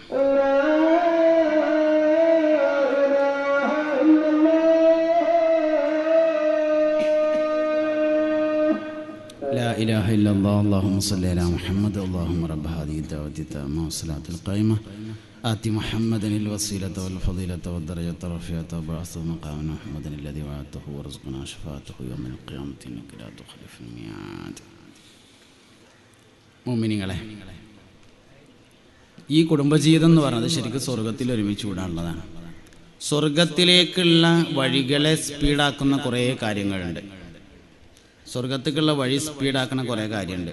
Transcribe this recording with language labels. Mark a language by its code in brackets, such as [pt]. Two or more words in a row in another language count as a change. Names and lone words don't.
[ar] لا إله إلا الله. اللهم صل على محمد. اللهم رب هذه الدعوة التامة والصلاة القائمة آت محمدا الوسيلة والفضيلة والدرجة الرفيعة وبعثه مقاما محمدا الذي وعدته وارزقنا شفاعته يوم القيامة إنك لا تخلف الميعاد. [ml] മുഅ്മിനീങ്ങളെ, ഈ കുടുംബജീവിതം എന്ന് പറയുന്നത് ശരിക്കും സ്വർഗത്തിൽ ഒരുമിച്ച് വിടാനുള്ളതാണ്. സ്വർഗത്തിലേക്കുള്ള വഴികളെ സ്പീഡാക്കുന്ന കുറേ കാര്യങ്ങളുണ്ട്. സ്വർഗത്തേക്കുള്ള വഴി സ്പീഡാക്കുന്ന കുറേ കാര്യമുണ്ട്.